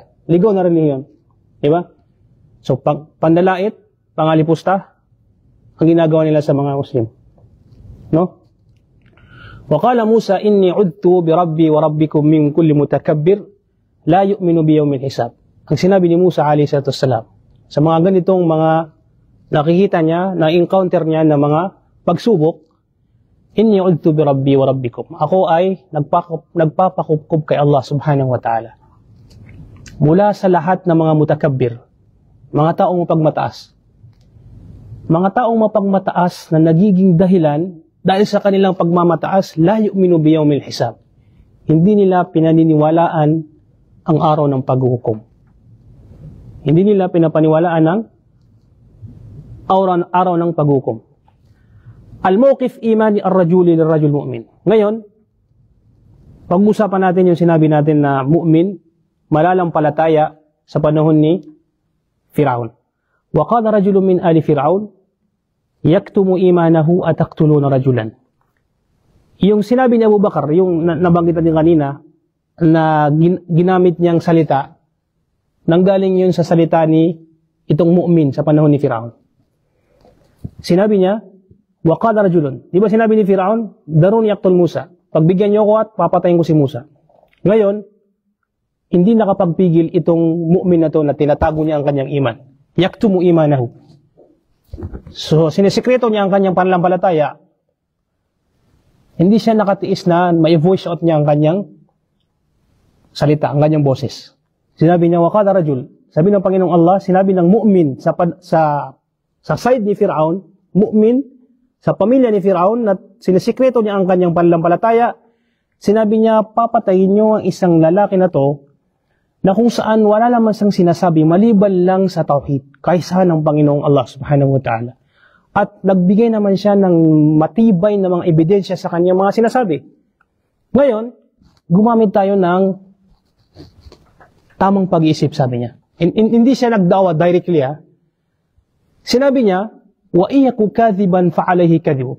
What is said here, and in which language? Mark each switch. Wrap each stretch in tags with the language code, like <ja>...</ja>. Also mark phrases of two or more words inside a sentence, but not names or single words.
<tl>Ligaw na relihiyon. Diba? So, pandalait, pangalipusta, ang ginagawa nila sa mga Muslim. No?</tl> <ar>وقال موسى إني عذت بربي وربكم من كل متكبر لا يؤمن بيوم الحساب.</ar> <tl>Ang sinabi ni Musa</tl> <ar>عليه الصلاة والسلام,</ar> <tl>sa mga ganitong mga nakikita niya, na-encounter niya na mga pagsubok,</tl> <ar>إني عذت بربي وربكم.</ar> <tl>Ako ay nagpapakupkub kay Allah</tl> <ar>سبحانه وتعالى.</ar> <tl>Mula sa lahat ng mga mutakabbir, mga taong mapagmataas. Mga taong mapagmataas na nagiging dahilan dahil sa kanilang pagmamataas,</tl> <ar>لا يؤمن بيوم الحساب.</ar> <tl>Hindi nila pinaniniwalaan ang araw ng paghuhukom. Hindi nila pinapaniwalaan ang araw ng paghukom.</tl> <ar>الموقف إيماني الرجل للرجل مؤمن.</ar> <tl>Ngayon, pag-usapan natin yung sinabi natin na mu'min, malalampalataya sa panahon ni Firaun.</tl> <ar>وقال رجل من آل فرعون يكتم إيمانه أتقتلون رجلا.</ar> <tl>Yung sinabi ni Abu Bakar, yung nabanggit natin kanina, na ginamit niyang salita, nanggaling yun sa salita ni itong mu'min sa panahon ni Firaun. Sinabi niya,</tl> <ar>وقال رجل.</ar> <tl>Di ba sinabi ni Firaun,</tl> <ar>ذروني أقتل موسى.</ar> <tl>Pagbigyan niyo ko at papatayin ko si Musa. Ngayon, hindi nakapagpigil itong mu'min na to na tinatago niya ang kanyang iman.</tl> <ar>يكتم إيمانه.</ar> <tl>So, sinisikreto niya ang kanyang pananampalataya. Hindi siya nakatiis na may voice out niya ang kanyang salita, ang kanyang boses. Sinabi niya,</tl> <ar>وقال رجل.</ar> <tl>Sabi ng Panginoong Allah, sinabi ng mu'min sa side ni Firaun, mu'min sa pamilya ni Firaun, na sinisikreto niya ang kanyang pananampalataya. Sinabi niya, papatayin niyo ang isang lalaki na to, na kung saan wala naman siyang sinasabi maliban lang sa tauhid, kaysa ng Panginoong Allah</tl> <ar>سبحانه وتعالى.</ar> <tl>At nagbigay naman siya ng matibay na mga ebidensya sa kanyang mga sinasabi. Ngayon, gumamit tayo ng tamang pag-iisip, sabi niya. Hindi siya nagdawa directly, ha. Sinabi niya,</tl> <ar>وإن يك كاذبا فعليه كذبه.</ar>